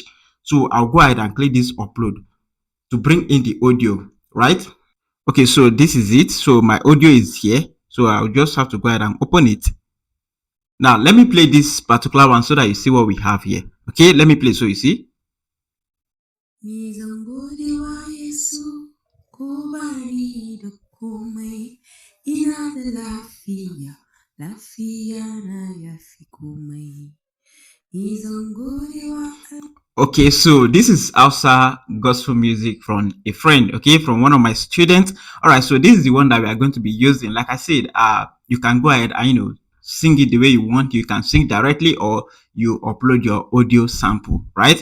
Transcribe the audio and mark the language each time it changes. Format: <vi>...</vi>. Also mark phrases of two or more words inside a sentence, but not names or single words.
<en>So I'll go ahead and click this upload to bring in the audio, right? Okay, so this is it. So my audio is here. So I'll just have to go ahead and open it. Now let me play this particular one so that you see what we have here. Okay, let me play so you see.</en> <ha>Mizambudi wa Yesu, kubali da komai, ina da lafiya, lafiya na yafi komai. Mizambudi wa.</ha> <en>Okay, so this is Hausa gospel music from a friend, okay, from one of my students. All right, so this is the one that we are going to be using. Like I said, you can go ahead and sing it the way you want. You can sing directly or you upload your audio sample, right?</en>